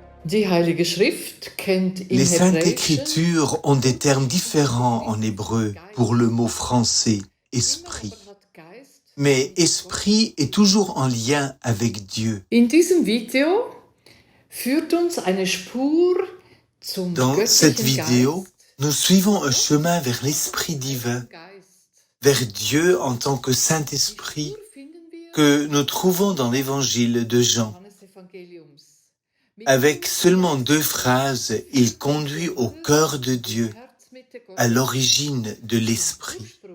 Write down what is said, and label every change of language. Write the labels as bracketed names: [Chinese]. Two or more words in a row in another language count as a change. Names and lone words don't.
[German] Die Heilige Schrift kennt im [French] Les Saintes [German] Hebräischen [French] Écritures ont des termes différents en hébreu pour le mot français « esprit ». Mais esprit est toujours en lien avec Dieu. [German] In diesem Video führt uns eine Spur zum [French] Dans cette [German] göttlichen [French] vidéo, [German] Geist, [French] nous suivons un chemin vers l'Esprit divin, vers Dieu en tant que Saint-Esprit que nous trouvons dans l'Évangile de Jean. Avec seulement 2 phrases, il conduit au cœur de Dieu, à l'origine de l'Esprit.